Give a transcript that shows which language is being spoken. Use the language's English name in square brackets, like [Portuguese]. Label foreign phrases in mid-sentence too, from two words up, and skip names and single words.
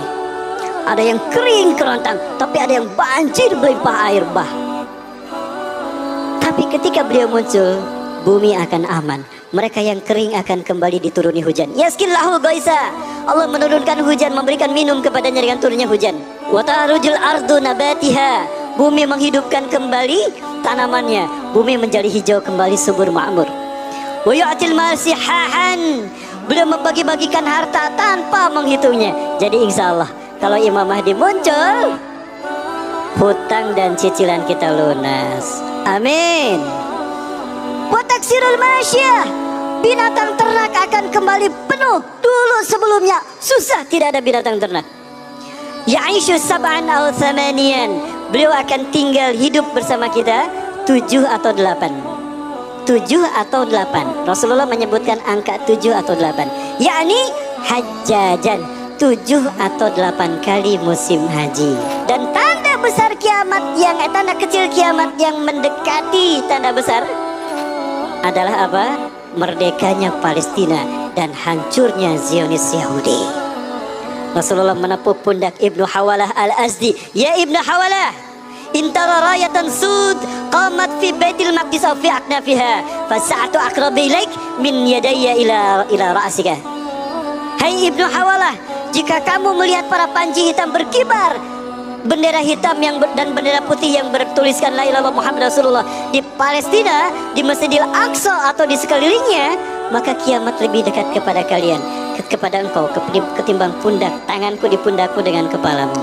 [Indonesian] Ada yang kering kerontang, tapi ada yang banjir melimpah air bah. Tapi ketika beliau muncul, bumi akan aman. Mereka yang kering akan kembali dituruni hujan. [Arabic] يسقيه الله الغيث. [Indonesian] Allah menurunkan hujan, memberikan minum kepadanya dengan turunnya hujan. [Arabic] وتخرج الأرض نباتها. [Indonesian] Bumi menghidupkan kembali tanamannya. Bumi menjadi hijau kembali, subur makmur. [Arabic] ويعطي المال صحاحا. [Indonesian] Beliau membagi-bagikan harta tanpa menghitungnya. Jadi [Arabic] إن شاء الله [Indonesian] kalau Imam Mahdi muncul, hutang dan cicilan kita lunas. Amin. [Arabic] وتكثر الماشية. [Indonesian] Binatang ternak akan kembali penuh. Dulu sebelumnya susah, tidak ada binatang ternak. [Arabic] يعيش سبعا أو ثمانيا. [Indonesian] Beliau akan tinggal hidup bersama kita 7 atau 8. 7 atau 8. Rasulullah menyebutkan angka 7 atau 8. Yakni hajjajan, 7 atau 8 kali musim haji. Dan tanda besar kiamat tanda kecil kiamat yang mendekati tanda besar adalah apa? Merdekanya Palestina dan hancurnya Zionis Yahudi. Rasulullah menepuk pundak Ibnu Hawalah Al-Azdi. [Arabic] يا ابن حوالة، إن رأيت رايات سود قامت في بيت المقدس أو في أكنافها فالساعة أقرب إليك من يدي إلى رأسك. [Indonesian] Hai Ibnu Hawalah, jika kamu melihat para panji hitam berkibar, bendera hitam dan bendera putih yang bertuliskan [Arabic] لا إله إلا الله محمد رسول الله [Indonesian] di Palestina, di Masjidil Aqsa atau di sekelilingnya, maka kiamat lebih dekat kepada kalian, kepada engkau ketimbang pundak tanganku di pundakku dengan kepalamu.